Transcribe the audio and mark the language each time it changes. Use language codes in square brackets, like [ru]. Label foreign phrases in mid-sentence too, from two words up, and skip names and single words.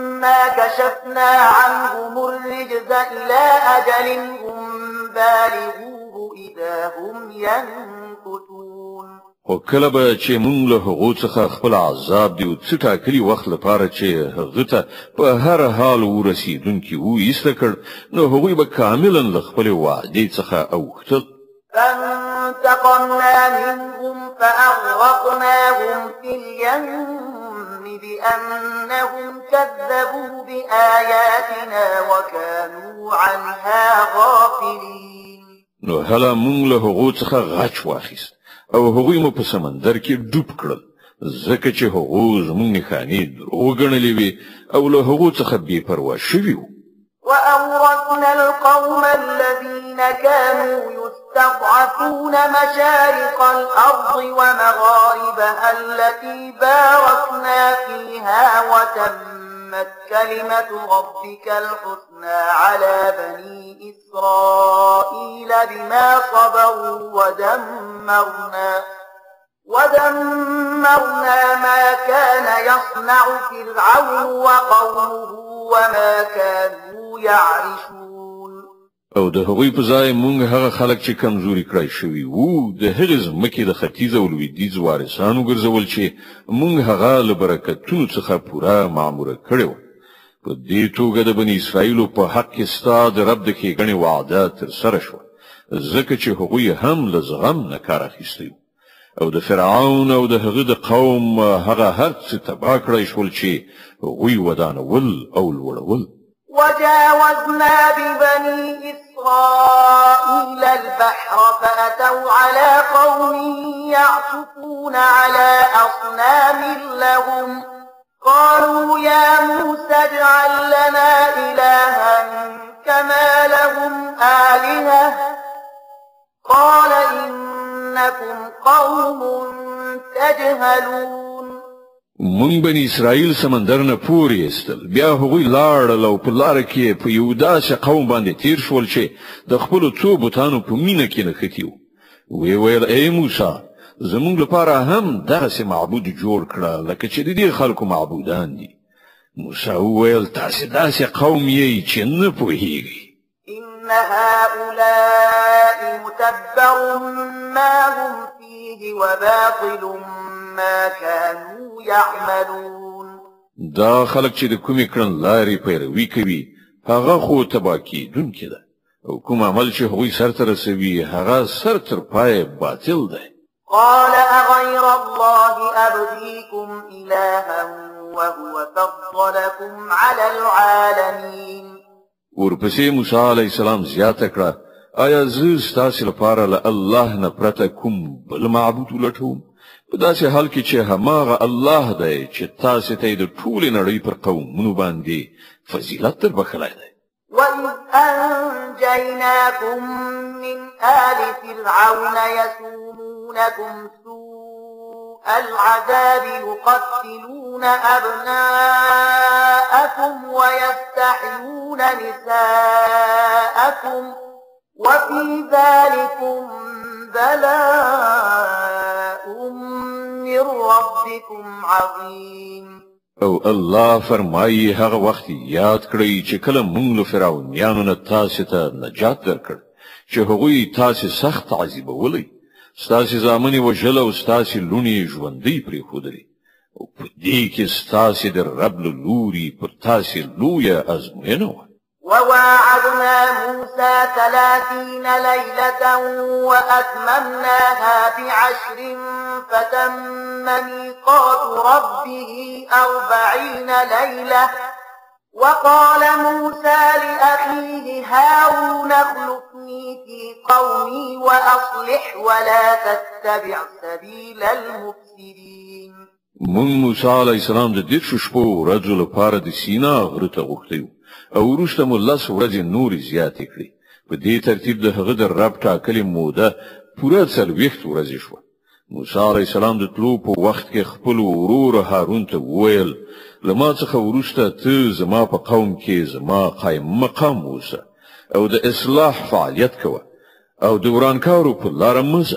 [ar] فلما كشفنا عنهم الرجز إلى أجل هم بالغوه إذا هم ينكثون. [ps] خو کله به چې مونږ له هغو څخه خپل عذاب دی او څه ټاکلي وخت لپاره چې هغه ته په هر حال ورسیدونکي وو ایسته کړ نو هغوی به کاملا له خپلې وعدې څخه اوښتل. [ar] فانتقمنا منهم فأغرقناهم في اليم بأنهم كذبوا بآياتنا وكانوا عنها غافلين. [ps] نو هله مونږ له هغو څخه غچ واخیست او هغوی مو په سمندر کې ډوب کړل ځکه چې هغو زموږ نښانې دروغ ګڼلې وې او له هغو څخه بې پروا شوي وو. [ar] وأورثنا القوم الذين كانوا يستضعفون مشارق الأرض ومغاربها التي باركنا فيها وتمت كلمة ربك الحسنى على بني إسرائيل بما صبروا ودمرنا ما كان يصنع فرعون وقومه وما كانوا يعرشون. [ps] او د هغوی په ځای مونږ هغه خلک چې کمزوري کړای شوي وو د هغې ځمکې د ختیځ او لویدیځ وارثان وګرځول چې مونږ هغه له برکتونو څخه پوره معموره کړې وه. په دې توګه د بني اسرائیلو په حق کې ستا د رب د ښېګڼې وعده ترسره شوه ځکه چې هغوی هم له زغم نه کار اخیستی او د فرعون او د هغه د قوم هغه هر څه تباه کړی شول چې هغوی ودانول او لوړول. [ar] وجاوزنا ببني إسرائيل البحر فأتوا على قوم يعكفون على أصنام لهم قالوا يا موسى اجعل لنا إلها كما لهم آلهة قال إنكم قوم تجهلون. [ps] مونږ بني اسرائیل سمندر نه پورې استل بیا هغوی لاړل او په لاره کې په یو داسې قوم باندې تیر شول چې د خپلو څو بوتانو په مینه کې نښتي وو. ویې ویل ای موسی زمونږ لپاره هم دغسې معبود جوړ کړه لکه چې د دې خلکو معبودان دي. موسی وویل تاسې داسې قوم یې چې نه پوهیږئ. [ar] إن هؤلاء متبر ما هم فيه وباطل ما كانوا يعملون. [ps] دا خلک چې د کومې کړنلارې پیروي کوي هغه خو تباه کیدونکې ده او کوم عمل چې هغوی سرته رسوي هغه سر تر پایه باطل دی. [ar] قال أغير الله أبغيكم إلها وهو فضلكم على العالمين. [ps] ورپسې موسی [ar] علیه السلام [ps] زیاته کړه آیا زه ستاسې لپاره له الله نه پرته کوم بل معبود ولټوم په داسې حال کې چې هماغه الله دی چې تاسې ته یې د ټولې نړۍ پر قومونو باندې فضیلت در بخلی دی. [ar] وإذ أنجيناكم من آل فرعون يسومونكم سوء العذاب يقتلون أبناءكم ويستحيون نساءكم وفي ذلكم بلاء من ربكم عظيم. [ps] او الله فرمایي هغه وخت یاد کړئ چې کله موږ له فرعونیانو نه تاسو ته نجات درکړ چې هغوی تاسو سخت عذابولئ ستاسو زامنې وژل او ستاسو لونې ژوندۍ پرېښودلې او په دې کې ستاسو د رب له لوري پر تاسو لویه ازموینه وه. [ar] وواعدنا موسى 30 ليلة وأتممناها ب10 فتم ميقات ربه 40 ليلة وقال موسى لأخيه هارون اخلفني في قومي وأصلح ولا تتبع سبيل المفسدين. [ps] مونږ موسی [ar] علیه السلام [ps] د 10 شپو ورځو لپاره د سینا غره ته غوښتیو او وروسته مو 10 ورځې نورې زیاتې کړې. په دې ترتیب د هغه د رب ټاکلې موده پوره 40 ورځې شوه. موسی [ar] علیه السلام [ps] د تلو په وخت کې خپل ورور هارون ته وویل له ما څخه وروسته ته زما په قوم کې زما قایم مقام اوسه او د اصلاح فعالیت کوه او د ورانکارو په لاره مه ځه.